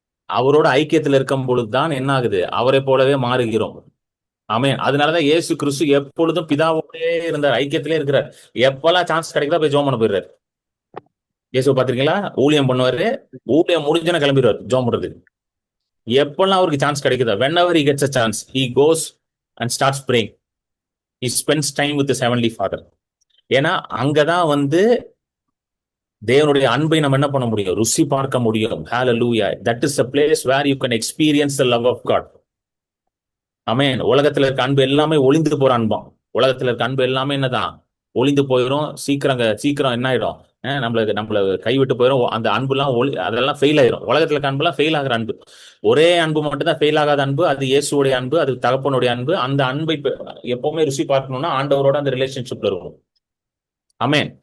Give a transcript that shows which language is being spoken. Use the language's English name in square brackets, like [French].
[Tamil] அவரோட ஐக்கியத்துல இருக்கும் பொழுதுதான் என்ன ஆகுது? அவரை போலவே மாறுகிறோம். ஆமென். அதனாலதான் இயேசு கிறிஸ்து எப்பொழுதும் பிதாவோடே இருந்தார், ஐக்கியத்திலே இருக்கிறார். எப்பெல்லாம் சான்ஸ் கிடைக்குதா போய் ஜோம் பண்ண போயிடுறாரு. இயேசு பாத்திருக்கீங்களா? ஊழியம் பண்ணுவாரு, ஊழியம் முடிஞ்சுனா கிளம்பிடுவார் ஜோம் பண்றதுக்கு. எப்பெல்லாம் அவருக்கு சான்ஸ் கிடைக்குதா, [English] whenever he gets a chance, he goes and starts praying. He spends time with his heavenly father. [Tamil] ஏன்னா அங்கதான் வந்து தேவனுடைய அன்பை நம்ம என்ன பண்ண முடியும்? ருசி பார்க்க முடியும். Hallelujah. [English] That is the place where you can experience the love of God. [Tamil] ஆமென். உலகத்துல இருக்க அன்பு எல்லாமே ஒளிந்து போற அன்பாம். உலகத்துல இருக்க அன்பு எல்லாமே என்னதான்? ஒளிந்து போயிடும். சீக்கிரம் என்ன ஆயிடும்? நம்மள கைவிட்டு போயிடும். அந்த அன்பு எல்லாம் அதெல்லாம் ஃபெயில் ஆயிரும். உலகத்துல இருக்க அன்பு எல்லாம் ஃபெயில் ஆகிற அன்பு. ஒரே அன்பு மட்டும் தான் ஃபெயில் ஆகாத அன்பு. அது இயேசுடைய அன்பு, அது தகப்பனுடைய அன்பு. அந்த அன்பை எப்பவுமே ருசி பார்க்கணும்னா ஆண்டவரோட அந்த ரிலேஷன்ஷிப்ல இருக்கும். ஆமென்.